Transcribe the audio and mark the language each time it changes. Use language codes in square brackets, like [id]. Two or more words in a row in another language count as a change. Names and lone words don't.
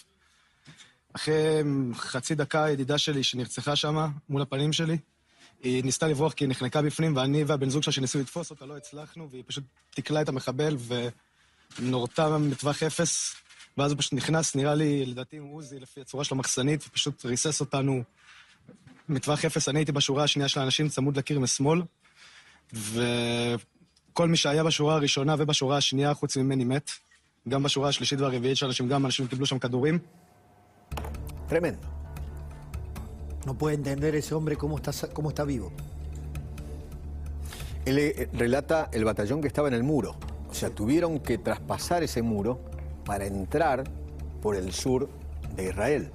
[he] אחרי חצי דקה ידידה שלי שנרצחה שם מול הפנים שלי, היא ניסתה לברוח כי היא נחנקה בפנים, ואני והבן זוג שלה שניסו לתפוס אותה לא הצלחנו, והיא פשוט תקלה את המחבל ונורתה מטווח אפס, ואז הוא פשוט נכנס, נראה לי לדעתי עם עוזי לפי הצורה של המחסנית, ופשוט ריסס אותנו מטווח אפס. אני הייתי בשורה השנייה של האנשים צמוד לקיר משמאל, וכל מי שהיה בשורה הראשונה ובשורה השנייה חוץ ממני מת, גם בשורה השלישית והרביעית של אנשים, גם אנשים קיבלו שם כדורים. [es] Tremendo. No puede entender ese hombre cómo está vivo. Él relata el batallón que estaba en el muro. O sea, tuvieron que traspasar ese muro para entrar por el sur de Israel.